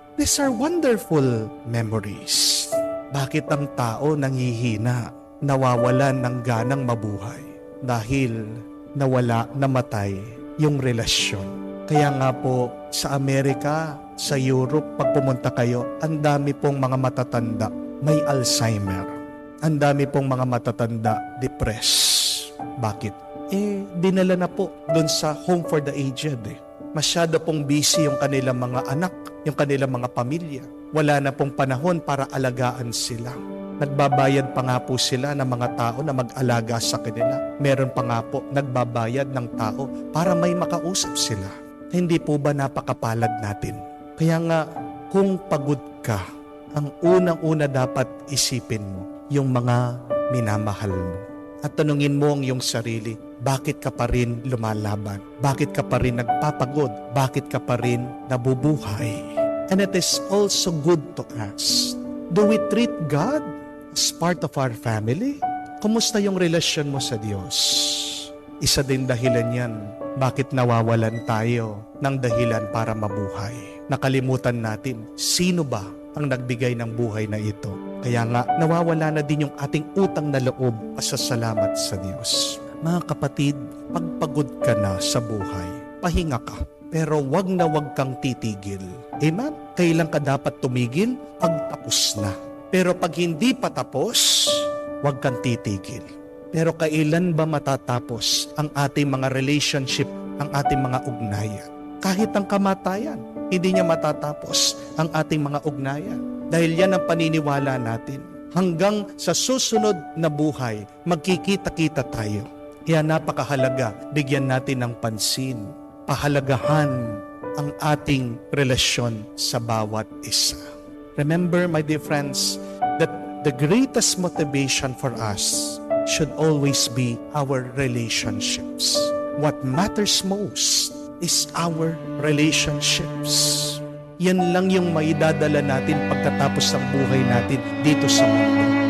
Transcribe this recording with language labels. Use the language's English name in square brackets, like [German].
[English] These are wonderful memories. [Filipino] Bakit ang tao nanghihina, nawawalan ng ganang mabuhay? Dahil nawala, namatay yung relasyon. Kaya nga po sa Amerika, sa Europe, pag pumunta kayo, ang dami pong mga matatanda may Alzheimer. Ang dami pong mga matatanda depressed. Bakit? Dinala na po doon sa home for the aged. Masyado pong busy yung kanilang mga anak, yung kanilang mga pamilya. Wala na pong panahon para alagaan sila. Nagbabayad pa nga po sila ng mga tao na mag-alaga sa kanila. Meron pa nga po nagbabayad ng tao para may makausap sila. Hindi po ba napakapalad natin? Kaya nga, kung pagod ka, ang unang-una dapat isipin mo yung mga minamahal mo. At tanungin mo ang iyong sarili, bakit ka pa rin lumalaban? Bakit ka pa rin nagpapagod? Bakit ka pa rin nabubuhay? [English] And it is also good to ask, do we treat God as part of our family? [Filipino] Kumusta yung relasyon mo sa Diyos? Isa din dahilan yan, bakit nawawalan tayo ng dahilan para mabuhay? Nakalimutan natin, sino ba ang nagbigay ng buhay na ito? Kaya nga, nawawala na din yung ating utang na loob pasasalamat sa Diyos. Mga kapatid, pagpagod ka na sa buhay, pahinga ka, pero wag na wag kang titigil. Amen? Kailan ka dapat tumigil? Pag tapos na. Pero pag hindi pa tapos, wag kang titigil. Pero kailan ba matatapos ang ating mga relationship, ang ating mga ugnayan? Kahit ang kamatayan, hindi niya matatapos ang ating mga ugnayan. Dahil yan ang paniniwala natin. Hanggang sa susunod na buhay, magkikita-kita tayo. Kaya napakahalaga, bigyan natin ng pansin. Pahalagahan ang ating relasyon sa bawat isa. [English] Remember, my dear friends, that the greatest motivation for us should always be our relationships. What matters most is our relationships. [Filipino] Yan lang yung maidadala natin pagkatapos ng buhay natin dito sa mundo.